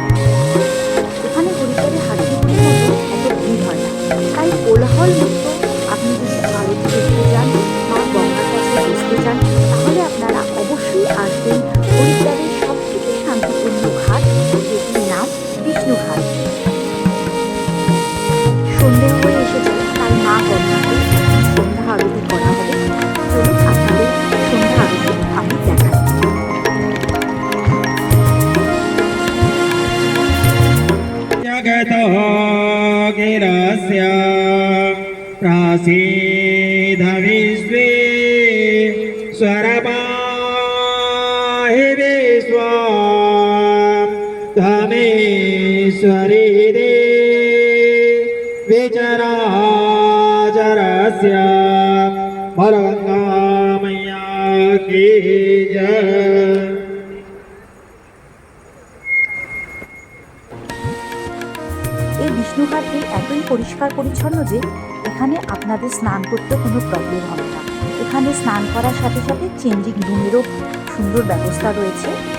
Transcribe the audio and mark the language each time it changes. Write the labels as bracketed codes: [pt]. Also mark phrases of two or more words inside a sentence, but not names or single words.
[bn] এখানে হরিদ্বারে হাতিপুরীর মতো এত ভিড় হয় না, তাই কোলাহল মুক্ত আপনি যদি আরতি দেখতে যান, মা গঙ্গার কাছে বসতে চান, তাহলে আপনারা অবশ্যই আসবেন হরিদ্বারের সবথেকে শান্তিপূর্ণ ঘাট, যেটির নাম বিষ্ণু ঘাট। সন্ধে হয়ে এসেছে, তাই মা গঙ্গাকে সন্ধ্যা আরতি করা হবে। চলুন আপনাদের সন্ধ্যা আরতি আমি দেখাই। [sa] जगतो गिरस्य प्रासीद विश्वे स्वरपाहि विश्वा धामेश्वरी विचराचरस्य [hi] गंगा मैया की जय। [bn] এই বিষ্ণু ঘাটটি এতই পরিষ্কার পরিচ্ছন্ন যে এখানে আপনাদের স্নান করতে কোনো প্রবলেম হবে না। এখানে স্নান করার সাথে সাথে [en] changing roomেরও [bn] সুন্দর ব্যবস্থা রয়েছে।